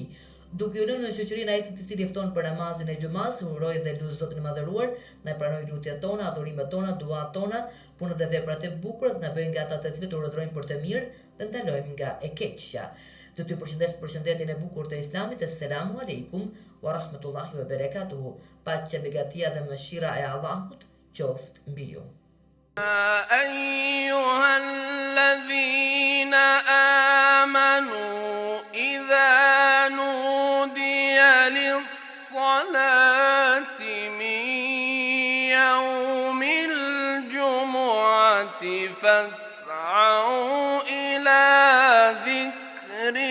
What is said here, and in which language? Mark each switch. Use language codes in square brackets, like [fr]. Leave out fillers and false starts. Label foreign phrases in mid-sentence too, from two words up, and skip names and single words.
[sq] Duke u lënë në shoqërinë e ai të cili fton për namazin e xumas, uroj dhe lut Zotin e Madhëruar, na pranoj lutjet tona, adhurimet tona, duat tona, punët dhe veprat e bukura, të na bëjnë nga ata të cilët urrëtojnë për të mirë dhe ndalojmë nga e keqja. Do t'ju përshëndes përshëndetjen e bukur të Islamit. [ar] السلام عليكم ورحمة الله وبركاته. [sq] Paqja, begatia dhe mëshira e Allahut qoftë mbi ju. [ar] أيها الذين آمنوا إذا نودي للصلاة من يوم الجمعة فاسعوا إلى ذكر